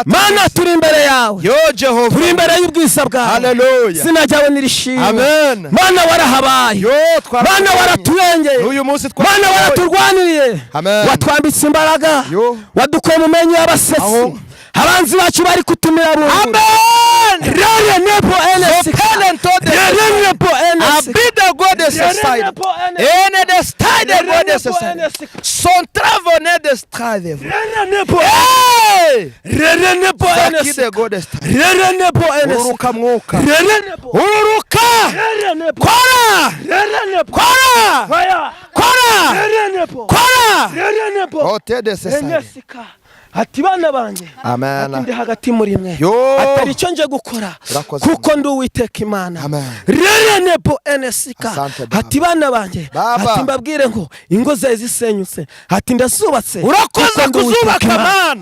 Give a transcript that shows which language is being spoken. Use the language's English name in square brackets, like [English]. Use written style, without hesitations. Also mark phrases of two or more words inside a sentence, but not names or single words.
[Kinyarwanda] Mana turi imbere yawe. Jehova. Turi imbere y'ubwisa bwawe. Haleluya. Izina ryawe nirishimwe. Amen. Mana warahabaye. Mana waratuyengeye. Uyu munsi Mana waraturwaniriye. Watwambitse imbaraga. Wadukoye mu menyo y'abasesi. Abanzi bacu bari kutumira bungu. Amen. Rere nebo enes. Rere nebo enes. Abida godes side. Ene de stade godes side. Son travane de stade. Rere nebo. Rere nebo enes. Sakide godes. Rere nebo enes. Uruka mwuka. Rere nebo. Uruka. Rere nebo. Kora. Rere nebo. Kora. Kora. Rere nebo. Kora. Rere nebo. Hote de side. Enesika. Ati bana banjye. Amen. Ati ndi hagati muri mwe. Atari cyo nje gukora. Kuko ndi Uwiteka Imana. Rere nebo enesika. Ati bana banjye. Ati mbabwire ngo ingo zawe zisenyutse. Ati ndasubatse. Urakoze kuzubaka Mana.